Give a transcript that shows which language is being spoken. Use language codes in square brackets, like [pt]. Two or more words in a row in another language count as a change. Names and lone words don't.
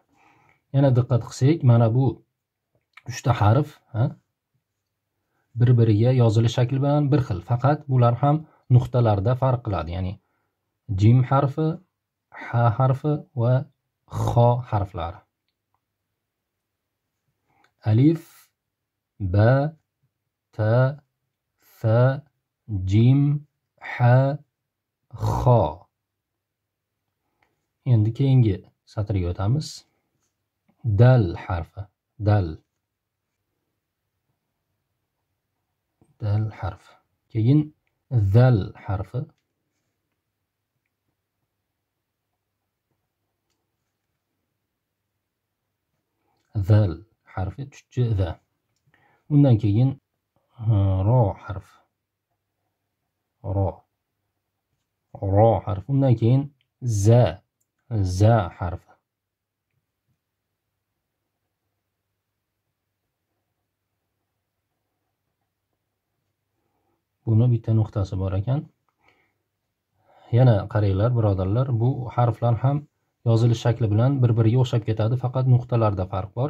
[uz] Yana diqqat qilsak, mana bu 3 ta harf bir-biriga yozilish shakli bilan bir xil, faqat bular ham nuqtalarda farq qiladi. Ya'ni jim harfi, ha harfi va xo harflari. Alif, ba, ta, fa, jim, ha, xo. Endi keyingi satrga o'tamiz. Dal harfi. Dal. Dal harfi. Keyin zal harfi. Zal harfi, chuchcha za. Undan keyin ro harfi. Ro. Ro harfi. Undan keyin za. Za harfi. Buni bitta nuqtasi bor ekan. Yana qaranglar birodarlar, bu harflar ham yozilish shakli bilan bir-biriga o'xshab ketadi, faqat nuqtalarda farq bor.